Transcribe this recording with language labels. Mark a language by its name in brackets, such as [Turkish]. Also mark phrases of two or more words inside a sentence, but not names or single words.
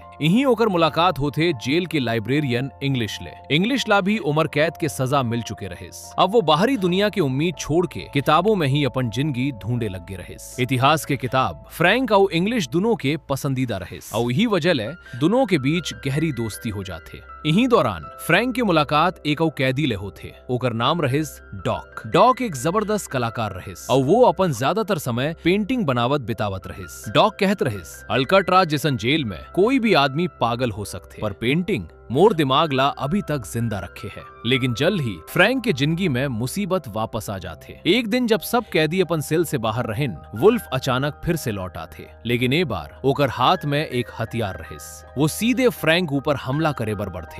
[Chhattisgarhi] यहीं होकर मुलाकात होते जेल के लाइब्रेरियन इंग्लिश ला भी उम्र कैद के सजा मिल चुके रहिस। अब वो बाहरी दुनिया की उम्मीद छोड़ के किताबों में ही अपन जिंदगी ढूंढे लगे रहिस। इतिहास के किताब फ्रैंक और इंग्लिश दोनों के पसंदीदा रहिस और यही वजह ले दोनों के बीच गहरी दोस्ती हो जाते। यहीं दौरान फ्रैंक की मुलाकात एक और कैदी ले होते। ओकर नाम रहिस डॉक। डॉक एक जबरदस्त कलाकार रहिस और वो अपन ज्यादातर समय पेंटिंग बनावत बितावत रहिस। डॉक कहत रहिस अल्काट्राज जैसन जेल में कोई भी आदमी पागल हो सकते पर पेंटिंग मोर दिमाग ला अभी तक जिंदा रखे है। लेकिन जल्द ही फ्रैंक के जिंदगी में मुसीबत वापस आ जाते। एक दिन जब सब कैदी अपन सेल से बाहर रहेन वुल्फ अचानक फिर से लौट आते। लेकिन ए बार ओकर हाथ में एक हथियार रहिस। वो सीधे फ्रैंक ऊपर हमला करे बर बढ़ते।